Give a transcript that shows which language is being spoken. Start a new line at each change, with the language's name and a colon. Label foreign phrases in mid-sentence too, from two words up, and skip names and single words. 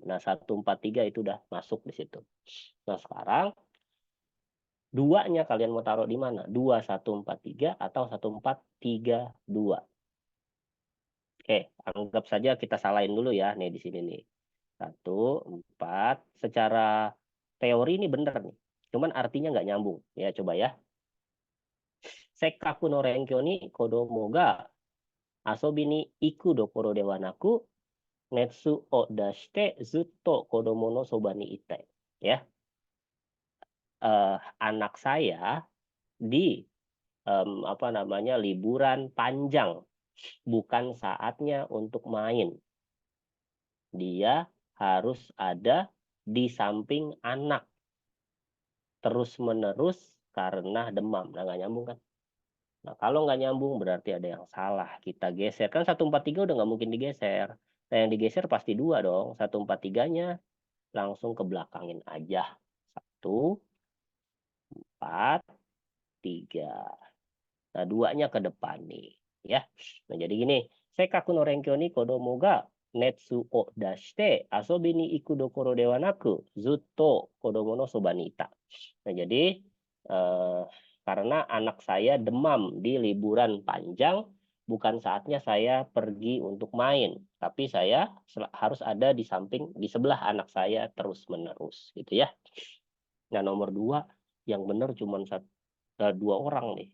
Indonesian: Nah, 143 itu udah masuk di situ. Nah, sekarang duanya kalian mau taruh di mana? 2143 atau 1432. Oke, anggap saja kita salahin dulu ya. Nih di sini nih. 14. Secara teori ini bener nih. Cuman artinya nggak nyambung. Ya, coba ya.
Japanese: せっかくの連休に子供が遊びに行くどころではなく熱を出してずっと子供のそばにいたい.
Indonesian: Ya. Anak saya di liburan panjang, bukan saatnya untuk main. Dia harus ada di samping anak terus menerus karena demam. Nah, nggak nyambung kan? Nah, kalau nggak nyambung berarti ada yang salah. Kita geser. Kan 143 udah nggak mungkin digeser. Nah, yang digeser pasti 2 dong. 143-nya langsung ke belakangin aja. 1, 4, 3. Nah, 2-nya ke depan nih. Ya. Nah, jadi gini.
Japanese: せっかくの連休に子供が熱を出して遊びに行くどころではなくずっと子供のそばにいた.
Indonesian: Nah, jadi karena anak saya demam di liburan panjang, bukan saatnya saya pergi untuk main, tapi saya harus ada di sebelah anak saya terus menerus, gitu ya. Nah, nomor 2 yang benar cuma 2 orang nih.